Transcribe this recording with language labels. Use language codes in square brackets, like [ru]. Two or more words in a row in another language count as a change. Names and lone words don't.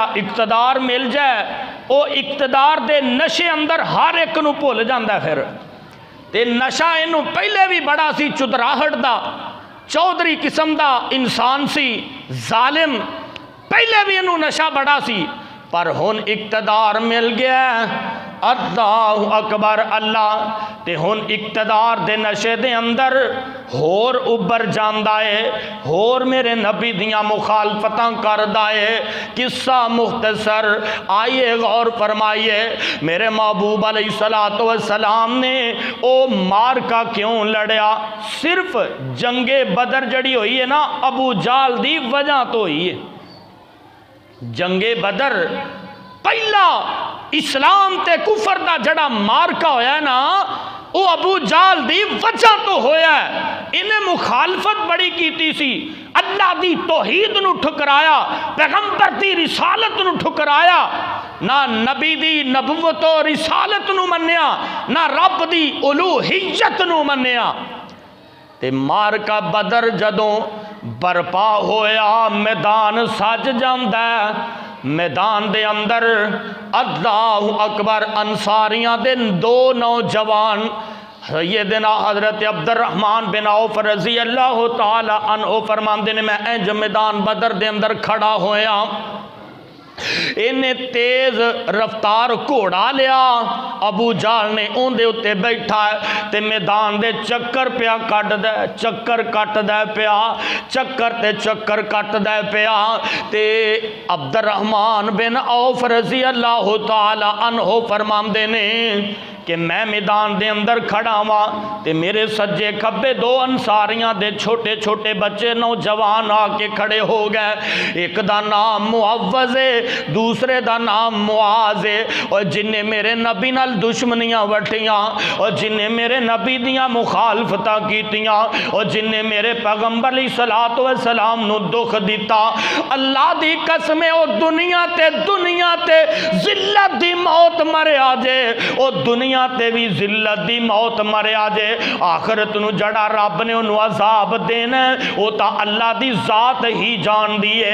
[pa] اقتدار مل جائے او اقتدار دے نشے اندر ہر ایک نو بھول جاندا ہے، پھر تے نشہ انہوں پہلے بھی بڑا سی، چودراہٹ دا چودھری قسم دا انسان سی، ظالم، پہلے بھی انہوں نشہ بڑا سی، پر ہن اقتدار مل گیا۔ اللہ اکبر، اللہ تے ہن اقتدار دے نشے دے اندر ہور ابر جاندا ہے، ہور میرے نبی دیاں مخالفتاں کردا ہے۔ [ur] قصہ مختصر، آئیے غور فرمائیے، [pa] میرے محبوب علیہ السلام نے او مارکا کیوں لڑیا؟ صرف جنگ بدر جڑی ہوئی ہے نا ابو جہل دی وجہ تو ہوئی ہے۔ جنگ بدر پہلا اسلام تے کفر دا جڑا مارکا ہویا ہے نا وہ ابو جہل دی وجہ تو ہویا ہے۔ انہیں مخالفت بڑی کیتی سی، اللہ دی توحید نو ٹھکرایا، پیغمبر دی رسالت نو ٹھکرایا، نہ نبی دی نبوت و رسالت نو منیا، نہ رب دی الوہیت نو منیا۔ تے مارکا بدر جدوں برپا ہویا، میدان سج جاندا ہے، میدان دے اندر اللہ اکبر انصاریاں دے دو نوجوان سیدنا حضرت عبد الرحمن بن عوف رضی اللہ تعالی عنہ فرماندے نے میں انج میدان بدر دے اندر کھڑا ہویا، انہیں تیز رفتار گھوڑا لیا، ابو جہل نے اون دے اتے بیٹھا ہے تے میدان دے چکر پیا کٹ دے، چکر کٹ دے پیا، چکر تے چکر کٹ دے پیا، تے عبد الرحمن بن عوف رضی اللہ تعالی عنہ فرماندے نے کہ میں میدان دے اندر کھڑا ہوا تے میرے سجے کھبے دو انصاریاں دے چھوٹے چھوٹے بچے نوجوان آ کے کھڑے ہو گئے، ایک دا نام معوذ ہے، دوسرے دا نام معاذ ہے، اور جنہیں میرے نبی نال دشمنیاں وٹیاں، اور جنہیں میرے نبی دیاں مخالفتاں کیتیاں، اور جنہیں میرے پیغمبر علیہ السلام نو دکھ دیتا، اللہ دی قسم او دنیا تے ذلت دی موت مرے آجے، او دنیا دنیا تے بھی ذلت دی موت مریا جے، آخرت نو جڑا رب نے انہوں عذاب دینا وہ تا اللہ دی ذات ہی جان دیئے۔